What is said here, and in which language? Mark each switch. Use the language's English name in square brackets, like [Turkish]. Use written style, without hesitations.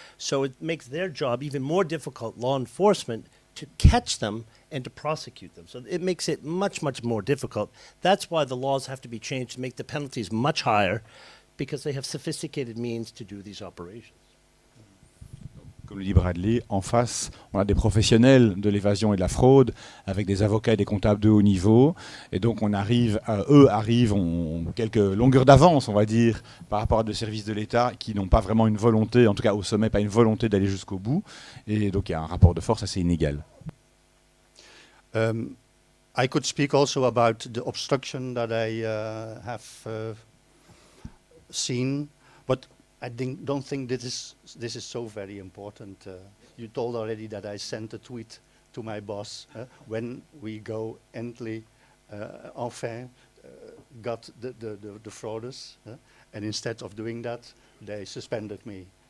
[English] So it makes their job even more difficult, law enforcement, to catch them and to prosecute them. So it makes it much, much more difficult. That's why the laws have to be changed to make the penalties much higher, because they have sophisticated means to do these operations. [French] Comme le dit Bradley, en face, on a des professionnels de l'évasion et de la fraude, avec des avocats et des comptables de haut niveau. Et donc, eux arrivent, ont quelques longueurs d'avance, on va dire, par rapport à des services de l'État qui n'ont pas vraiment une volonté, en tout cas au sommet, pas une volonté d'aller jusqu'au bout. Et donc, il y a un rapport de force assez inégal. [English] I could speak also about the obstruction that I have seen, but I don't think this is so very important. You told already that I sent a tweet to my boss when we go Ently, enfin, got the frauders, and instead of doing that, they suspended me.